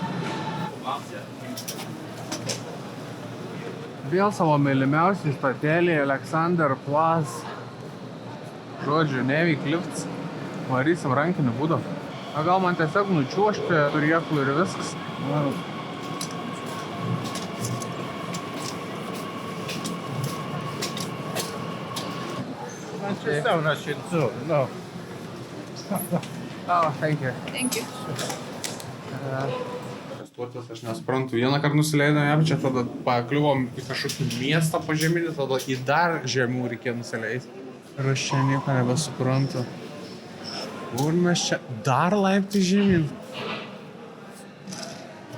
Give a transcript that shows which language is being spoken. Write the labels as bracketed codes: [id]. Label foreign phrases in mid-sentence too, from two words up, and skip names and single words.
[lt] Vėl savo mylimiausiai stotelį Alexanderplatz. Žodžiu, nevyk lifts. Varysim rankiniu būdu. A gal man tiesiog nučiuošti turėklų ir viskas? [en] No. Oh, thank you. Thank you. [lt] Testuotis aš nesuprantu. Vieną kartą nusileidom ją, čia tada pakliuvom į kažkokį miestą požeminį, tada į dar žemių reikėjo nusileisti. Ir aš čia nieko nebesuprantu. Kur mes čia dar laiptai žemyn?